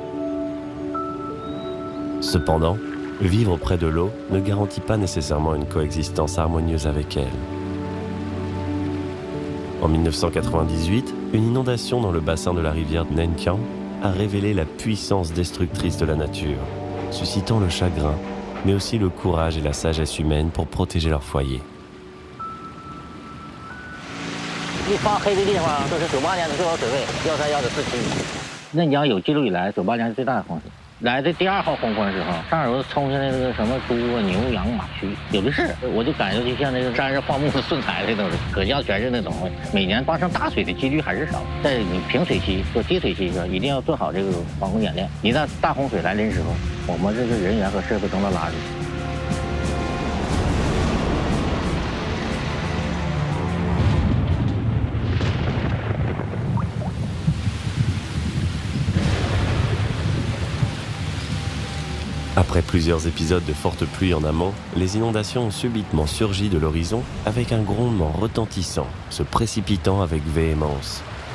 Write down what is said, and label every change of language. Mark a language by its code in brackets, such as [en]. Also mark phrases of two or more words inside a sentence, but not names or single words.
[fr] Cependant, vivre près de l'eau ne garantit pas nécessairement une coexistence harmonieuse avec elle. En 1998, une inondation dans le bassin de la rivière Nentian a révélé la puissance destructrice de la nature, suscitant le chagrin, mais aussi le courage et la sagesse humaine pour protéger leur foyer. [zh] 一发黑的地方都是98年的最高水位131.47米。嫩江有记录以来98年最大的洪水，来的第2号洪峰的时候，上游冲下来那个什么猪啊、牛羊、马驹，有的是，我就感觉就像那个山上放牧的顺财的都是，可叫全是那种。每年发生大水的几率还是少，在你平水期和低水期的时候，一定要做好这个防洪演练。一旦大洪水来临的时候，我们这个人员和设备都能拉住。 [fr] Après plusieurs épisodes de fortes pluies en amont, les inondations ont subitement surgi de l'horizon avec un grondement retentissant, se précipitant avec véhémence.